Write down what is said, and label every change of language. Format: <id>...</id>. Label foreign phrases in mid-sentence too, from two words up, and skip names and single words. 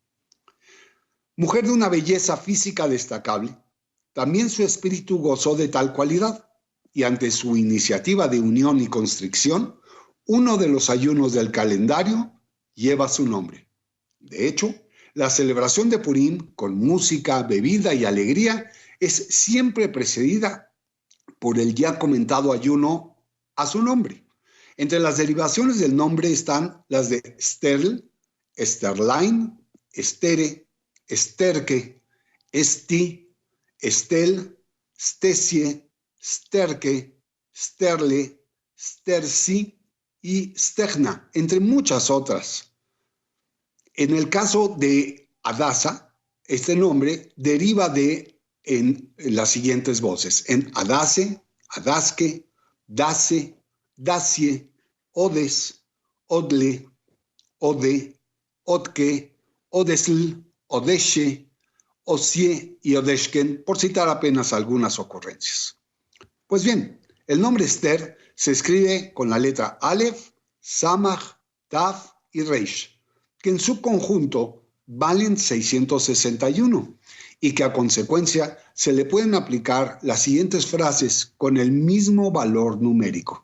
<es>Mujer de una belleza física destacable, también su espíritu gozó de tal cualidad, y ante su iniciativa de unión y constricción, uno de los ayunos del calendario lleva su nombre. De hecho, la celebración de Purim, con música, bebida y alegría, es siempre precedida por el ya comentado ayuno a su nombre. Entre las derivaciones del nombre están las de Sterl, Sterlein, Estere, Esterke, Esti, Estel, Stesie, Sterke, Sterle, Stersi y Stegna, entre muchas otras. En el caso de Hadasa, este nombre deriva en las siguientes voces: en Hadase, Hadaske, Dase, Dasie, Odes, Odle, Ode, Odke, Odesl, Odeshe, Osie y Odeshken, por citar apenas algunas ocurrencias. Pues bien, el nombre Esther se escribe con la letra Aleph, Samach, Taf y Reish, que en su conjunto valen 661 y que a consecuencia se le pueden aplicar las siguientes frases con el mismo valor numérico.</es>